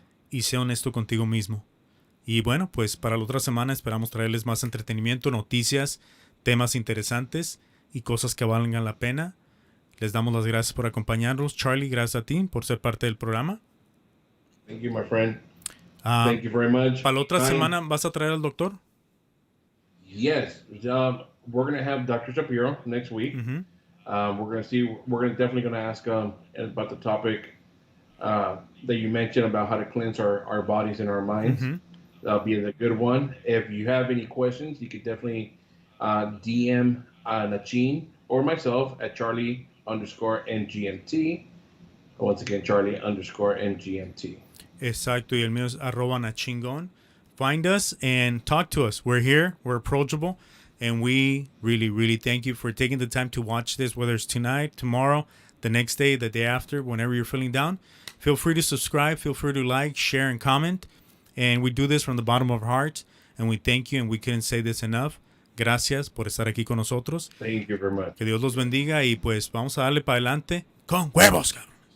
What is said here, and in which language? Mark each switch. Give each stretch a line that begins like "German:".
Spanish: y sé honesto contigo mismo. Y bueno, pues para la otra semana esperamos traerles más entretenimiento, noticias, temas interesantes y cosas que valgan la pena. Les damos las gracias por acompañarnos. Charlie, gracias a ti por ser parte del programa.
English: Thank you, my friend. Thank you very much.
Spanish: Para la otra semana, ¿vas a traer al doctor?
English: Yes. We're going to have Dr. Shapiro next week. Mm-hmm. We're definitely going to ask about the topic that you mentioned about how to cleanse our bodies and our minds. Mm-hmm. That'll be a good one. If you have any questions, you could definitely DM Nachin or myself at Charlie_NGMT. Once again, Charlie_NGMT.
Spanish: Exacto, y el mío es @nachingón.
English: Find us and talk to us. We're here, we're approachable, and we really, really thank you for taking the time to watch this, whether it's tonight, tomorrow, the next day, the day after, whenever you're feeling down. Feel free to subscribe, feel free to like, share, and comment. And we do this from the bottom of our hearts, and we thank you, and we couldn't say this enough.
Spanish: Gracias por estar aquí con nosotros.
English: Thank you very much.
Spanish: Que Dios los bendiga y pues vamos a darle para adelante con huevos, cabrón.